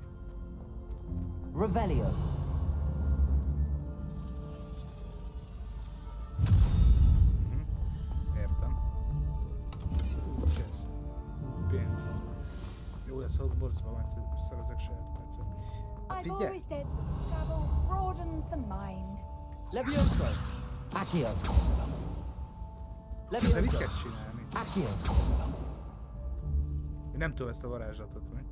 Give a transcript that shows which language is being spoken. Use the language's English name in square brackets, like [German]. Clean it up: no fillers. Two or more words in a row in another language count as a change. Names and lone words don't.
[Hungarian] Revelio. Értem. Kezd. Pénz. Jó lesz Hogwartsba, majd szerezek saját percet. Hát [English] I've always said travel broadens the mind. Levioso. Accio. [Hungarian] De mit Levioso. kell csinálni? Accio. Én nem tudom ezt a varázslatot, mi?